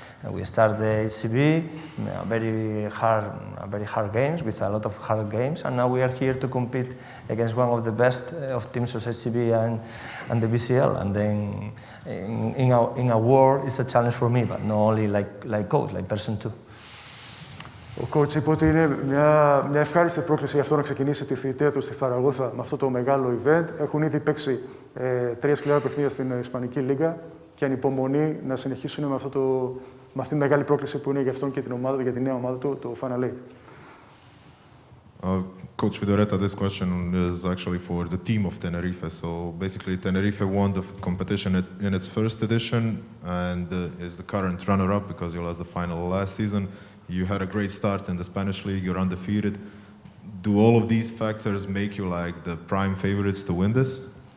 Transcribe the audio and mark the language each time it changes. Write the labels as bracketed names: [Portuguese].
[English] And we start the HCB, very hard games with a lot of hard games, and now we are here to compete against one of the best of teams of HCB and the BCL. And then in a war, it's a challenge for me, but not only like coach, like person too. [Greek] Ο coach είπε ότι είναι μια ευχάριστη πρόκληση για αυτό να ξεκινήσει τη θητεία του στη Θαραγώθα με αυτό το μεγάλο event. Έχουν ήδη παίξει 3 σκληρά παιχνίδια στην Ισπανική Λίγκα και ανυπομονεί να συνεχίσουν με αυτή τη μεγάλη πρόκληση που είναι για αυτόν και την ομάδα, για τη νέα ομάδα του, το Final 8. [English] Coach Fidoretta, this question is actually for the team of Tenerife. So basically, Tenerife won the competition in its first edition and is the current runner-up because you lost the final last season. You had a great start in the Spanish league, you're undefeated. Do all of these factors make you like the prime favorites to win this?